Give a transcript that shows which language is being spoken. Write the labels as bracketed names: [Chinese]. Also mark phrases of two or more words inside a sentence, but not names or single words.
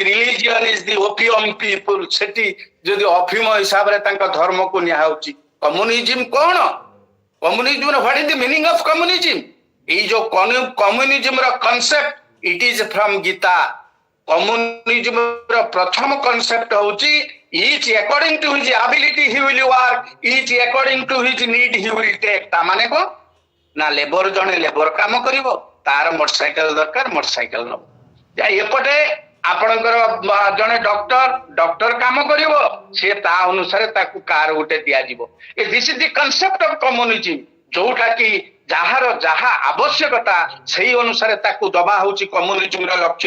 [English] religion is the opium people [Odia] ସେଠି ଯଦି ଅଫିମ ହିସାବରେ ତାଙ୍କ ଧର୍ମକୁ ନିଆହଉଛି କମ୍ୟୁନିଜିମ କଣ କମ୍ୟୁନିଜିମ [English] what is the meaning of communism [Odia] ଏଇ ଯୋଉ କମ୍ୟୁନିଜିମ [English] ର concept it is from Gita [Odia] କମ୍ୟୁନିଜିମ ର ପ୍ରଥମ କନସେପ୍ଟ ହଉଛି [English] each according to his ability he will work each according to his need he will take [Odia] ତା ମାନେ କଣ ନା ଲେବର ଜଣେ ଲେବର କାମ କରିବ ତାର ମୋଟରସାଇକେଲ ଦରକାର ମୋଟରସାଇକେଲ ନବ ଏପଟେ ଆପଣଙ୍କର ଜଣେ ଡକ୍ଟର କାମ କରିବ ସେ ତା ଅନୁସାରେ ତାକୁ କାର ଗୋଟେ ଦିଆଯିବ [English] this is the concept of communism [Odia] ଯୋଉଟା କି ଯାହାର ଯାହା ଆବଶ୍ୟକତା ସେଇ ଅନୁସାରେ ତାକୁ ଦବା ହଉଛି କମ୍ୟୁନିଜିମର ଲକ୍ଷ୍ୟ।